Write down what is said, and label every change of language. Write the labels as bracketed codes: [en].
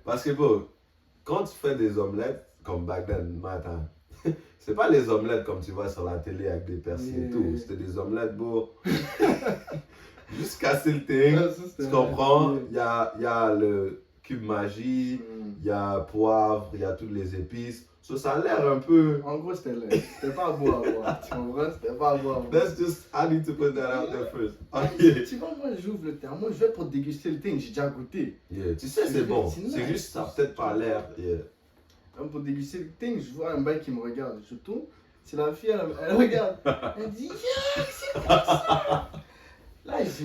[fr] Parce que, bon, quand tu fais des omelettes, comme back then, matin, c'est pas les omelettes comme tu vois sur la télé avec des persil et [en] Yeah. [fr] tout. C'était des omelettes, beau. Juste casser le thing. Ah, ça, c'était Tu comprends? [en] Yeah. [fr] Il y a le cube magie, Mm. il y a poivre, il y a toutes les épices. Ça a l'air un peu. En gros, c'était pas beau à voir. Tu comprends? C'était pas beau à voir. [en] That's just, I need to put that out there first. Ah, Ok. [fr] tu vois, moi, j'ouvre le thermos, je vais pour déguster le thing, j'ai déjà goûté. Yeah, tu sais, c'est bon. C'est C'est nice. juste, ça a peut-être pas l'air. [en] Yeah. [fr] Même pour déguster le thing, je vois un bail qui me regarde. Je tourne, c'est la fille, elle regarde. Elle dit, yeah, c'est quoi ça? Là, je